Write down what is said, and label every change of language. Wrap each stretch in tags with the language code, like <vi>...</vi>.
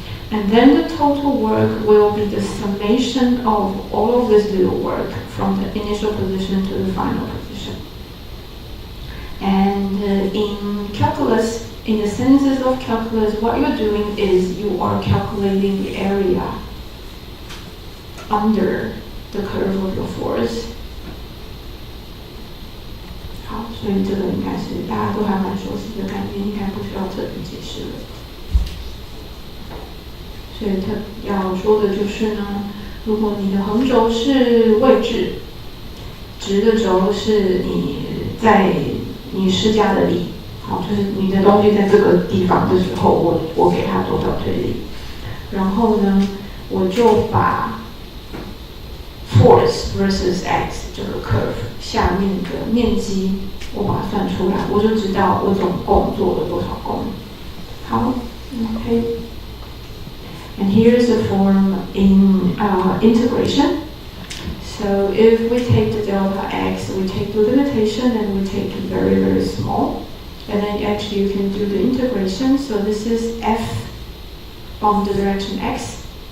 <en>And then the total work will be the summation of all of this little work from the initial position to the final position. And in calculus, in the senses of calculus, what you're doing is you are calculating the area under the curve of your force.</en> <zh>好，所以这个应该是大家都还蛮熟悉的概念，应该不需要特别解释了。所以他要说的就是呢，如果你的横轴是位置，直的轴是你在你施加的力，好，就是你的东西在这个地方的时候，我给它多少推力，然后呢，我就把 force versus x 这个 curve 下面的面积我把它算出来，我就知道我总共做了多少功。好 ，OK。</zh> <en>And here's the form in integration. So if we take the delta x, we take the limitation and we take it very, very small. And then actually you can do the integration. So this is f on the direction x.</en>